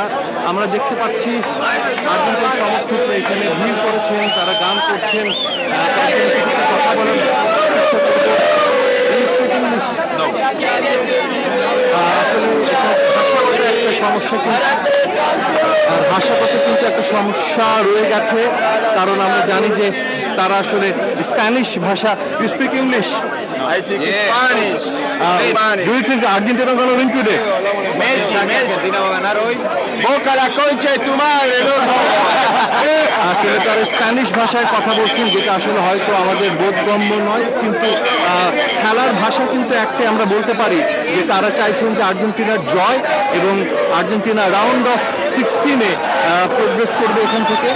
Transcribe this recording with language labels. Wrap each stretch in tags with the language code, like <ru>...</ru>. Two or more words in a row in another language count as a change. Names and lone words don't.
<bn>আমরা দেখতে পাচ্ছি আর্জেন্টিনার সমর্থকরা এখানে ভিড় করেছেন, তারা গান করছেন, কথা বলার চেষ্টা করবো। আসলে ভাষাগত একটা সমস্যা, ভাষাগত কিন্তু একটা সমস্যা রয়ে গেছে, কারণ আমরা জানি যে তারা আসলে স্প্যানিশ ভাষা।</bn> <en>You speak English? I speak Spanish. Spanish. Do you think Argentina gonna win today? Messi.</en> <es>Argentina va a ganar hoy. Boca la concha de tu madre, loco.</es> <bn>আসলে তারা স্প্যানিশ ভাষায় কথা বলছেন, যেটা আসলে হয়তো আমাদের বোধগম্য নয়, কিন্তু খেলার ভাষা কিন্তু একটাই, আমরা বলতে পারি যে তারা চাইছেন যে আর্জেন্টিনার জয় এবং আর্জেন্টিনা</bn> <en>round of 16-</en> <bn>এ প্রোগ্রেস করবে এখান থেকে।</bn>